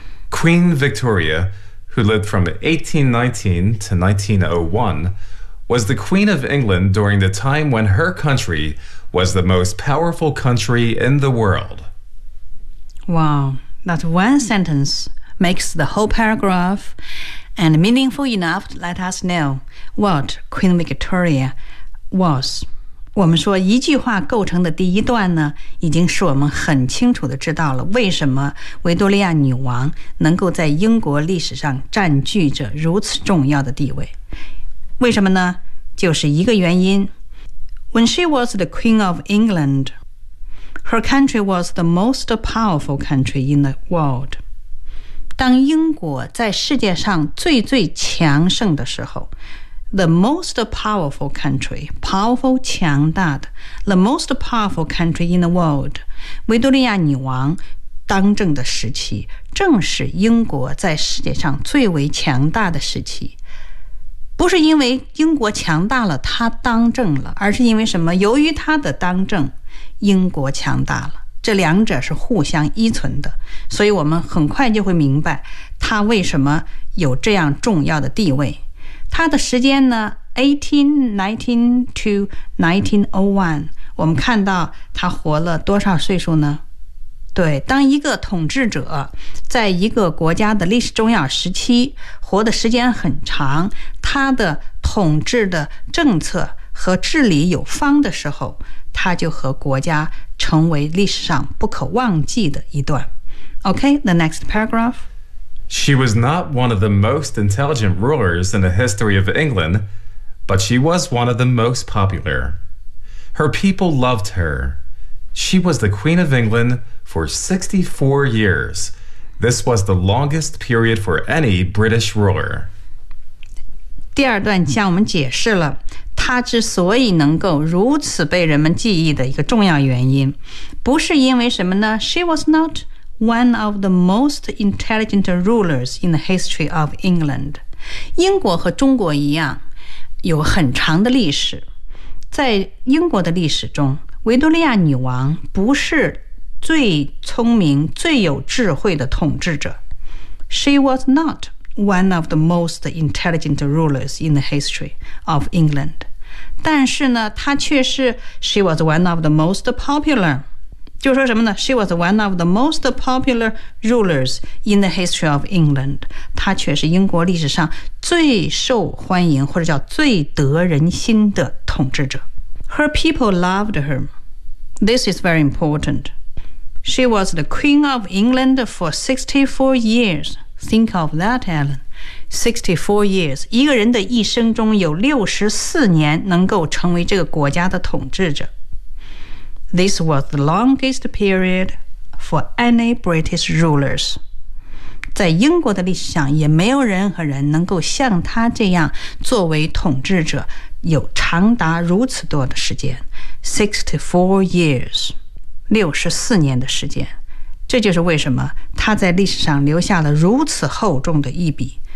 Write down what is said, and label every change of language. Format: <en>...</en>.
<en>Queen Victoria, who lived from 1819 to 1901, was the Queen of England during the time when her countrywas the most powerful country in the world. Wow, that one sentence makes the whole paragraph and meaningful enough to let us know what Queen Victoria was.</en> <zh>我们说一句话构成的第一段呢，已经使我们很清楚地知道了为什么维多利亚女王能够在英国历史上占据着如此重要的地位。为什么呢？就是一个原因。</zh> <en>When she was the Queen of England, her country was the most powerful country in the world.</en> <zh>当英国在世界上最最强盛的时候，</zh> <en>The most powerful country, powerful,</en> <zh>强大的</zh> <en>The most powerful country in the world,</en> <zh>维多利亚女王当政的时期正是英国在世界上最为强大的时期。不是因为英国强大了她当政了，而是因为什么？由于她的当政英国强大了，这两者是互相依存的。所以我们很快就会明白她为什么有这样重要的地位。他的时间呢 ,1819 to 1901, 我们看到他活了多少岁数呢？对，当一个统治者在一个国家的历史重要时期活的时间很长，他的统治的政策和治理有方的时候，他就和国家成为历史上不可忘记的一段。</zh> <en>Okay, the next paragraph. She was not one of the most intelligent rulers in the history of England, but she was one of the most popular. Her people loved her. She was the Queen of England for 64 years. This was the longest period for any British ruler.</en> <zh>第二段向我们解释了她之所以能够如此被人们记忆的一个重要原因，不是因为什么呢？</zh> <en>She was notone of the most intelligent rulers in the history of England.</en> <zh>英国和中国一样有很长的历史。在英国的历史中，维多利亚女王不是最聪明最有智慧的统治者。</zh> <en>She was not one of the most intelligent rulers in the history of England.</en> <zh>但是呢，她却是</zh> <en>She was one of the most popular.</en> <zh>就说什么呢</zh> <en>She was one of the most popular rulers in the history of England.</en> <zh>她却是英国历史上最受欢迎或者叫最得人心的统治者。</zh> <en>Her people loved her. This is very important. She was the Queen of England for 64 years. Think of that, Alan. 64 years.</en> <zh>一个人的一生中有64年能够成为这个国家的统治者。</zh> <en>This was the longest period for any British rulers.</en> <zh>在英国的历史上，也没有人和人能够像他这样作为统治者有长达如此多的时间 ,</zh> <en>64 years,</en> <zh>64年的时间。这就是为什么他在历史上留下了如此厚重的一笔。</zh>